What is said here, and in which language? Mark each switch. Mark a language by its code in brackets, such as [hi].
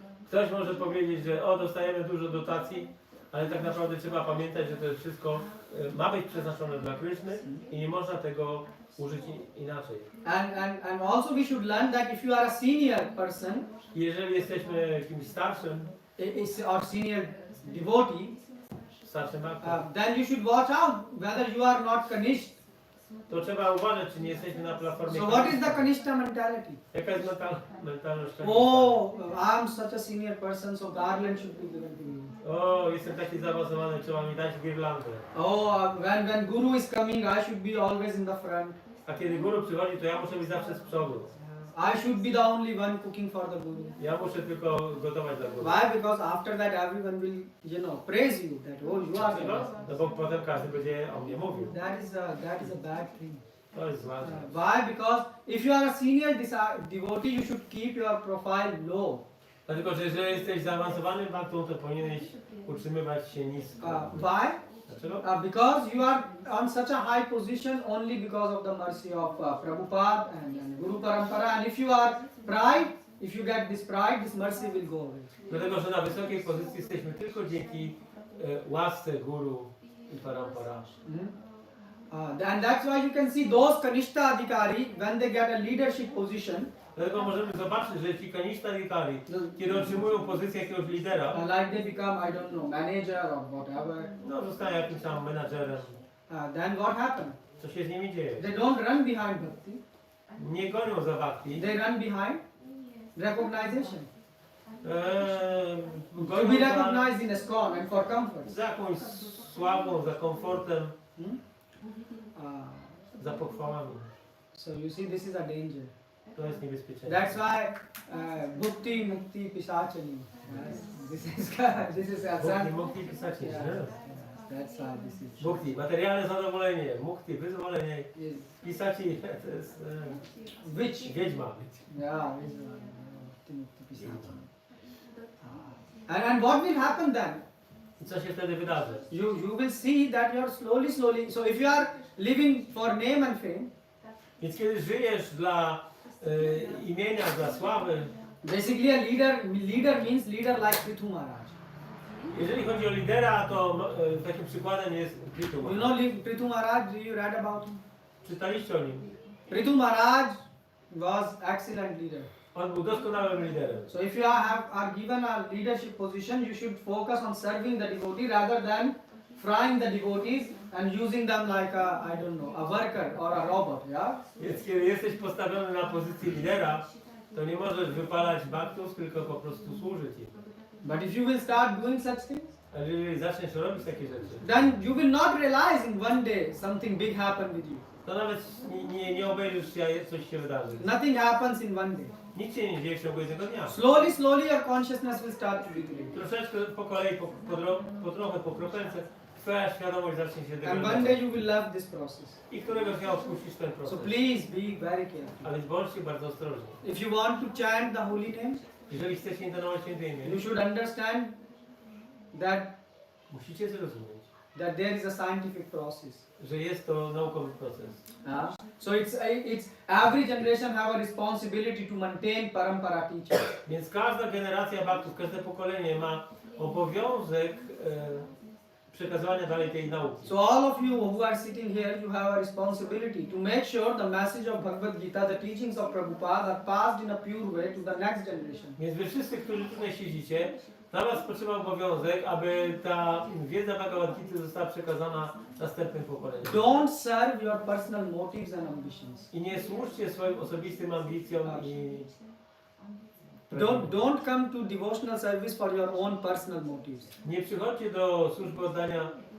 [pl] Ktoś może powiedzieć, że dostajemy dużo dotacji, ale tak naprawdę trzeba pamiętać, że to wszystko ma być przeznaczone dla Kryszny i nie można tego użyć inaczej. [en] And also we should learn that if you are a senior person, [pl] Jeżeli jesteśmy kimś starszym, [en] or senior devotee, [pl] starszym bhaktem, [en] then you should watch out whether you are not Kanishta. [pl] to trzeba uważać, czy nie jesteśmy na platformie. [en] So what is the Kanishta mentality? [pl] Jaka jest mentalność Kanishta? [en] Oh, I'm such a senior person, so garland should be given to me. [pl] O, jestem taki zaawansowany, trzeba mi dać girlandę. [en] Oh, when Guru is coming, I should be always in the front. [pl] A kiedy guru przychodzi, to ja muszę być zawsze z przodu. [en] I should be the only one cooking for the Guru. [pl] Ja muszę tylko gotować dla guru. [en] Why? Because after that everyone will, praise you that you are the best. [pl] No bo potem każdy będzie o mnie mówił. [en] That is a bad thing. [pl] To jest zła rzecz. [en] Why? Because if you are a senior devotee, you should keep your profile low. [pl] Dlatego, że jeżeli jesteś zaawansowanym bhaktą, to powinieneś utrzymywać się nisko. [en] Why? [pl] Dlaczego? [en] Because you are on such a high position only because of the mercy of Prabhupada and Guru Parampara. And if you are pride, if you get this pride, this mercy will go away. [pl] Dlatego, że na wysokiej pozycji jesteśmy tylko dzięki łasce guru i parampara. [en] And that's why you can see those Kanishta Adhikari, when they get a leadership position, [pl] Dlatego możemy zobaczyć, że ci Kanishta Adhikari, kiedy otrzymują pozycję jakiegoś lidera, [en] like they become, I don't know, manager or whatever, [pl] no zostają jakimś tam menadżerem. [en] then what happens? [pl] Co się z nimi dzieje? [en] They don't run behind bhakti, [pl] Nie gonią za bhakti. [en] they run behind recognition. To be [pl] Gonią za, [en] recognized in ISKCON and for comfort. [pl] za jakąś sławą, za komfortem, za pochwałami. [en] So you see, this is a danger. [pl] To jest niebezpieczne. [en] That's why bhukti, mukti, pisachani. This is a [sa] Bhukti, mukti, pisaci. [en] That's why this is. [pl] Bhukti, materialne zadowolenie, mukti, wyzwolenie, [en] Yes. [pl] pisaci, to jest [en] Which? [pl] wiedźma. [en] Yeah, and what will happen then? [pl] I co się wtedy wydarzy? [en] You will see that you are slowly. So if you are living for name and fame, [pl] Więc kiedy żyjesz dla imienia, dla sławy, [en] basically a leader means leader like Prithu Maharaj. [pl] jeżeli chodzi o lidera, to takim przykładem jest Prithu [en] You [pl] Maharaj. [en] know Prithu Maharaj, do you read about him? [pl] Czytaliście o nim. [en] Prithu Maharaj was excellent leader. [pl] On był doskonałym liderem. [en] So if you are given a leadership position, you should focus on serving the devotee rather than frying the devotees and using them like a, I don't know, a worker or a robot, yeah? [pl] Więc kiedy jesteś postawiony na pozycji lidera, to nie możesz wypalać baktów, tylko po prostu służyć im. [en] But if you will start doing such things, [pl] A jeżeli zaczniesz robić takie rzeczy, [en] then you will not realize in one day something big happened with you. [pl] to nawet nie obejrzysz, jak coś się wydarzy. [en] Nothing happens in one day. [pl] Nic się nie dzieje w ciągu jednego dnia. [en] Slowly your consciousness will start to degrade. [pl] Troszeczkę po kolei, po trochę, po kropelce, twoja świadomość zacznie się [en] And one [pl] degradować. [en] day you will love this process. [pl] I któregoś dnia odpuścisz ten [en] So [pl] proces. [en] please be very careful. [pl] A więc bądźcie bardzo ostrożni. [en] If you want to chant the holy names, [pl] Jeżeli chcecie intonować święte imię, [en] you should understand that [pl] musicie zrozumieć, [en] there is a scientific process. [pl] że jest to naukowy proces. [en] So it's every generation have a responsibility to maintain parampara teaching. [pl] Więc każda generacja baktów, każde pokolenie ma obowiązek przekazywania dalej tej nauki. [en] So all of you who are sitting here, you have a responsibility to make sure the message of Bhagavad Gita, the teachings of Prabhupada are passed in a pure way to the next generation. [pl] Więc wy wszyscy, którzy tutaj siedzicie, na was spoczywa obowiązek, aby ta wiedza Bhagavad Gita została przekazana następnym pokoleniom. [en] Don't serve your personal motives and ambitions. [pl] I nie służcie swoim osobistym ambicjom i [en] Don't come to devotional service for your own personal motives. [pl] nie przychodźcie do służby oddania